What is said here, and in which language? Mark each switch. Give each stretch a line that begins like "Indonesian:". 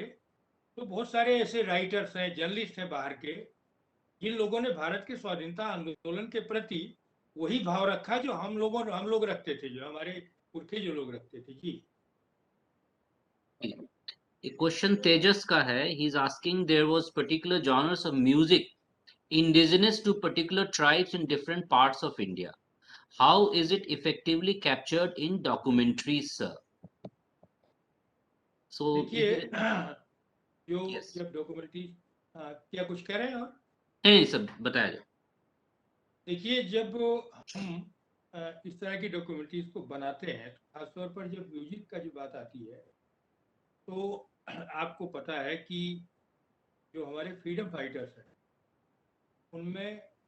Hindi: तो बहुत सारे ऐसे राइटर्स हैं, जर्नलिस्ट हैं बाहर के, जिन लोगों ने भारत के स्वाधीनता आंदोलन के प्रति वही भाव रखा जो हम लोग रखते थे, जो हमारे पुरखे जो लोग रखते थे जी। एक क्वेश्चन तेजस का है,
English: He is asking there was particular genres of music indigenous to particular tribes in different parts of India. How is it effectively captured in documentaries, sir? So,
Hindi: देखिए जो
English: yes.
Hindi: जब डॉक्यूमेंट्री, क्या कुछ कह रहे हैं? और नहीं सब बताया जाए। देखिए जब हम इस तरह की डॉक्यूमेंट्रीज को बनाते हैं, तो खासतौर पर जब म्यूजिक का जो बात आती है, तो आपको पता है कि जो हमारे फ्रीडम फाइटर्स हैं, उनमें